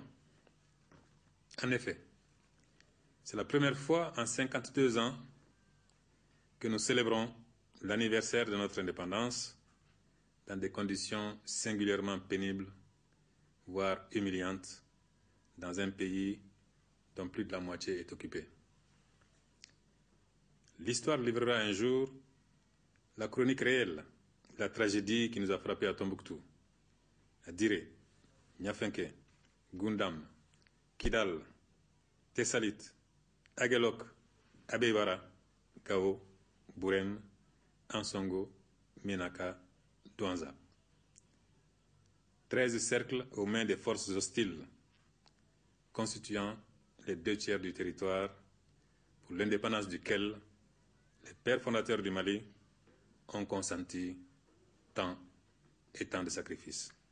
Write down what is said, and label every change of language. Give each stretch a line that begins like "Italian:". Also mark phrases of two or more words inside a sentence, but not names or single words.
French: En effet, c'est la première fois en 52 ans que nous célébrons l'anniversaire de notre indépendance dans des conditions singulièrement pénibles, voire humiliantes, dans un pays dont plus de la moitié est occupée. L'histoire livrera un jour la chronique réelle de la tragédie qui nous a frappés à Tombouctou, à Diré, Niafenke, Gundam, Kidal, Tessalit, Aguelok, Abeybara, Gao, Bourem, Ansongo, Menaka, Douanza. 13 cercles aux mains des forces hostiles, constituant les 2/3 du territoire pour l'indépendance duquel les pères fondateurs du Mali ont consenti tant et tant de sacrifices.